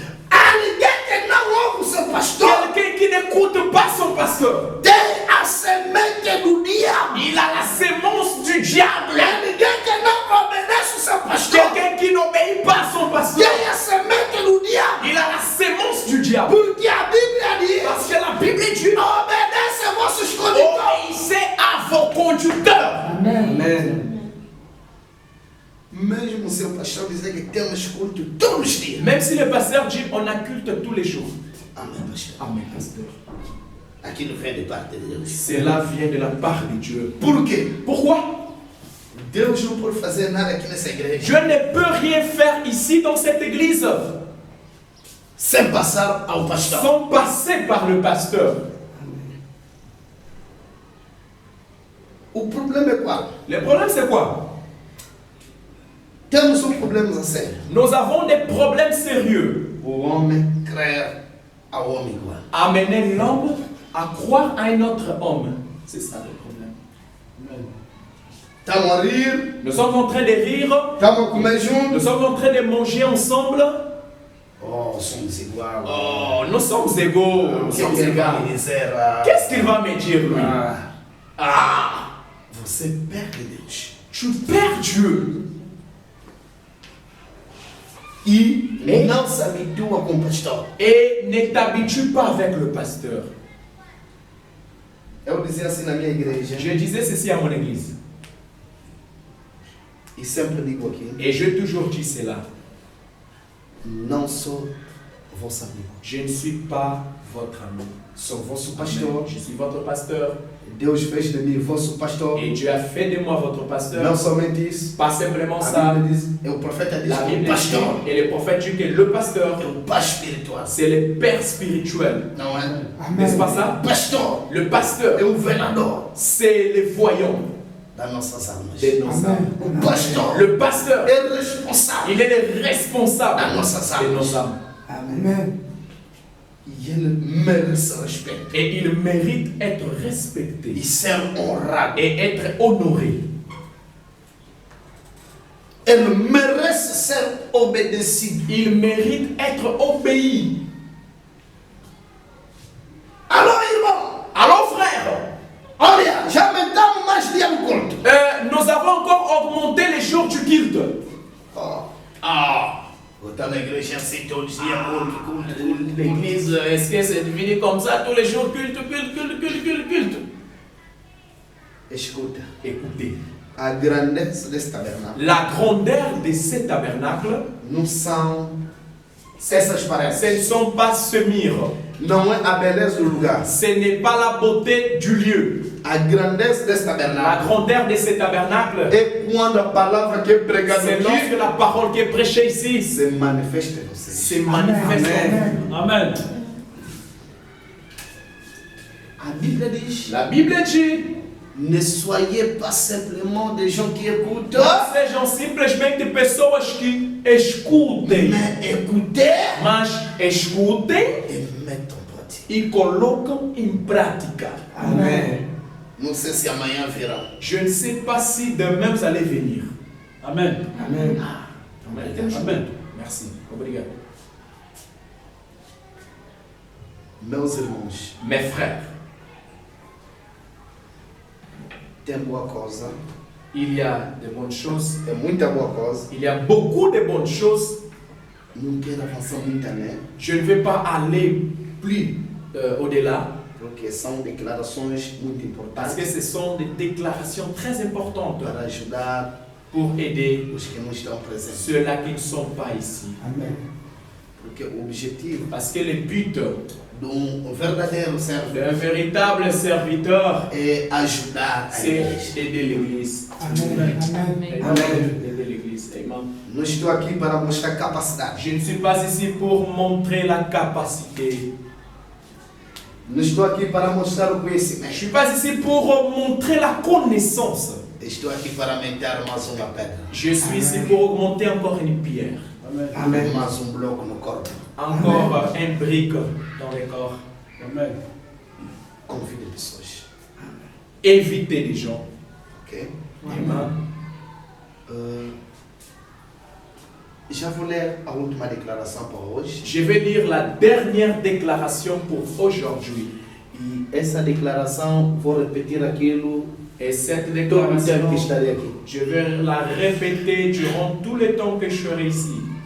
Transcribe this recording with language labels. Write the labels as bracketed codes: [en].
[pt] Há ninguém que não ouve o seu pastor. [fr] Quelqu'un qui n'écoute pas son pasteur, [pt] Tem a semente do diabo. [fr] il a la sémence du diable. [pt] Há ninguém que não obedece o seu pastor. [fr] Quelqu'un qui n'obéit pas à son pasteur, [pt] Tem a semente do diabo. [fr] il a la sémence du diable. [pt] Porque a Bíblia diz: [fr] Parce que la Bible dit, [pt] obedece a vossos condutores. [fr] obéissez à vos conducteurs. Amen. [pt] Mesmo o seu pastor dizer que temos culto todos os dias. [fr] Même si le pasteur dit, on a culte tous les jours. [pt] Amém, pastor. [fr] Amen, pasteur. [pt] Aquilo vem de parte de Deus. [fr] Cela vient de la part de Dieu. [pt] Por quê? [fr] Pourquoi? [pt] Deus não pode fazer nada aqui nessa igreja [fr] Dieu ne peut rien faire ici dans cette église [pt] sem passar ao pastor. [fr] sans passer par le pasteur. [pt] O problema é qual? [fr] Le problème c'est quoi? [pt] Temos problema a sério. [fr] Nous avons des problèmes sérieux. [pt] O homem crer ao homem igual. [fr] Amener l'homme à croire à un autre homme. C'est ça le problème. Amen. [pt] Estamos a rir, [fr] Nous sommes en train de rire, [pt] estamos a comer juntos. [fr] nous sommes en train de manger ensemble. [pt] Oh, somos igual. [fr] Oh, nous sommes égaux, nous [pt] O que [fr] sommes [pt] ele vai [fr] égaux. [pt] me dizer? [fr] Qu'est-ce qu'il va me dire lui? Ah, [pt] Você perde Deus. [fr] tu perds Dieu. [pt] E não se habitua com o pastor. [fr] Et ne t'habitue pas avec le pasteur. [pt] Eu dizia assim na minha igreja, [fr] Je disais ceci à mon église. [pt] e sempre digo aqui, [fr] Et j'ai toujours dit cela. [pt] não sou vosso amigo, [fr] Je ne suis pas votre ami. [pt] sou vosso Amen. pastor. [fr] Je suis votre pasteur. [pt] Deus fez de mim vosso pastor. [fr] Et Dieu a fait de moi votre pasteur. [pt] Não somente isso, [fr] Pas simplement [pt] a [fr] ça. [pt] Bíblia diz, o profeta diz [fr] La [pt] que o [fr] Bible dit, [pt] pastor [fr] et le prophète dit que le pasteur, [pt] é o pai espiritual. [fr] c'est le père spirituel. [pt] Não é? [fr] N'est-ce pas ça? [pt] O pastor [fr] Le pasteur, [pt] é o velador [fr] c'est le voyant [pt] das nossas almas. [fr] de nos âmes. [pt] O pastor [fr] Le pasteur, [pt] é responsável [fr] il est le responsable [pt] das nossas [fr] de nos [pt] almas. [fr] âmes. Amen. [pt] E ele merece respeito [fr] Et il mérite être respecté [pt] e ser honrado. [fr] et être honoré. [pt] Ele merece ser obedecido. [fr] Il mérite être obéi. [pt] Alô, irmão? [fr] Alors frère, [pt] Olha, já aumentamos mais dia no culto. [fr] nous avons encore augmenté les jours du culte. [pt] Botar na igreja assim todos os dias, culto. [fr] L'église, est-ce que c'est devenu comme ça tous les jours, culte, culte, culte, culte, culte, culte? [pt] Escuta, [fr] Écoutez, [pt] a grandeza desse tabernáculo [fr] la grandeur de ce tabernacle, [pt] não são essas [fr] ce [pt] paredes. [fr] ne sont pas ce mur, [pt] Não é a beleza do lugar. [fr] ce n'est pas la beauté du lieu. [pt] A grandeza desse [fr] La [pt] tabernáculo [fr] grandeur de ce tabernacle, [pt] é quando a palavra que é pregada [fr] c'est lorsque [pt] aqui [fr] la parole qui est prêchée ici [pt] se manifesta em vocês. [fr] se manifeste. Amen. [pt] A Bíblia diz: [fr] La Bible dit, ne soyez pas simplement des gens qui écoutent, [pt] não sejam simplesmente pessoas que escutem, [fr] mais écoutez [pt] mas escutem [fr] e mettent en pratique. [pt] e colocam em prática. Amen. Não sei se amanhã virão. [fr] Je ne sais pas si demain vous allez venir. Amen. Amen. Amen. Merci. [pt] Obrigado. Meus irmãos, [fr] Mes frères, [pt] tem boa coisa, [fr] il y a de bonnes choses. [pt] é muita boa coisa. [fr] Il y a beaucoup de bonnes choses. [pt] Não quero avançar muito, né? [fr] Je ne vais pas aller plus au-delà [pt] Porque são declarações muito [fr] parce que [pt] importantes [fr] ce sont des déclarations très importantes [pt] para ajudar [fr] pour aider [pt] os que não estão presentes. [fr] ceux-là qui ne sont pas ici. Amen. [pt] Porque o objetivo [fr] Parce que le but [pt] de verdadeiro servo [fr] d'un véritable serviteur, [pt] é ajudar a [fr] c'est [pt] igreja. [fr] d'aider l'Église. Amen. Amen. Amen. D'aider l'Église. Amen. [pt] Não estou aqui para mostrar capacidade. [fr] Je ne suis pas ici pour montrer la capacité. [pt] Não estou aqui para mostrar o [fr] Je ne [pt] conhecimento. [fr] suis pas ici pour montrer la connaissance. [pt] Estou aqui para aumentar mais uma pedra, [fr] Je suis ici pour augmenter encore une pierre, Amen. Amen. [pt] mais bloco no corpo. [fr] encore un brique dans le corps. Amen. [pt] Convide pessoas, [fr] Éviter les gens. ok? Amen. [pt] Já vou ler a última declaração para hoje. [fr] Je vais lire la dernière déclaration pour aujourd'hui. [pt] E essa declaração, vou repetir aquilo [fr] Et cette [pt] todo o tempo [fr] déclaration, [pt] que estarei aqui. [fr] je vais la répéter durant tout le temps que je serai ici.